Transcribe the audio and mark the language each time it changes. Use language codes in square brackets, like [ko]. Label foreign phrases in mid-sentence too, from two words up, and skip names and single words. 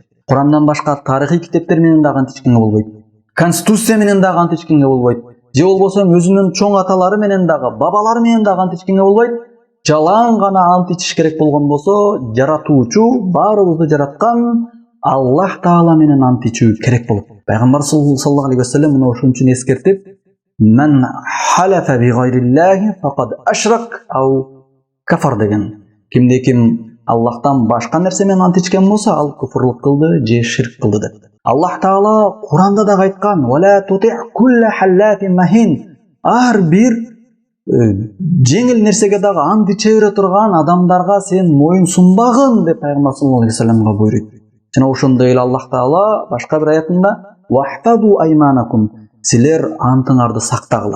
[ky] Курандан башка тарыхый китептер менен дагы ант ичкенге болбойт. Конституция менен дагы ант ичкенге болбойт. Же болбосо өзүнүн чоң аталары менен дагы, бабалары менен дагы ант ичкенге болбойт. Жалаң гана ант ичиш керек болгон болсо, жаратуучу, баарыбызды жараткан Аллах Таала менен ант ичүү керек болот. Пайгамбар [ar] صلى الله عليه وسلم [ky] мына ошон үчүн эскертип, [ar] "من حلف بغير الله فقد أشرك أو كفر" [ky] деген. Кимде ким Аллахтан башка нерсе менен ант ичкен болсо, ал куфурлук кылды же ширк кылды деп. Аллах Таала Куранда да айткан: [ar] "ولا تطع كل حلاف مهين". [ky] Ар бир жеңил нерсеге дагы ант иче бере турган адамдарга сен моюн сунбагын деп Пайгамбар саллаллаху алейхи ва салламга буйруйт. Жана ошондой эле Аллах Таала башка бир аятында [ar] "واحفظوا أيمانكم", [ky] силер антыңарды сактагыла.